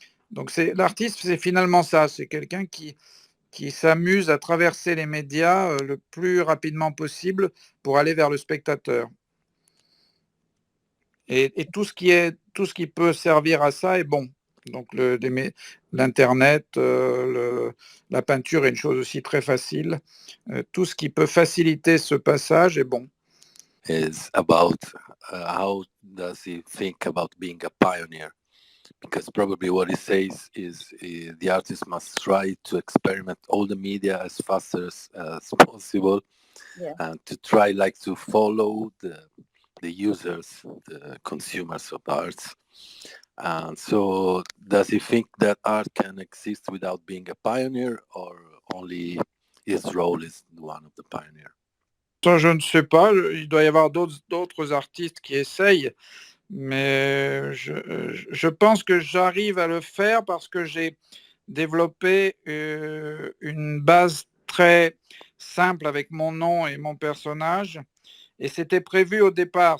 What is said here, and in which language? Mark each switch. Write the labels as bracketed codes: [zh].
[fr] Donc l'artiste, c'est finalement ça, c'est quelqu'un qui s'amuse à traverser les médias le plus rapidement possible pour aller vers le spectateur. Et tout ce qui peut servir à ça est bon. Donc l'Internet, la peinture est une chose aussi très facile. Tout ce qui peut faciliter ce passage est bon. [en] Is about how does he think about being a pioneer? Because probably what he says is the artist must try to experiment all the media as fast as possible, and to try to follow the users, the consumers of arts. And so does he think that art can exist without being a pioneer, or only his role is one of the pioneer? [fr] Ça, je ne sais pas, il doit y avoir d'autres artistes qui essayent, mais je pense que j'arrive à le faire parce que j'ai développé une base très simple avec mon nom et mon personnage, et c'était prévu au départ.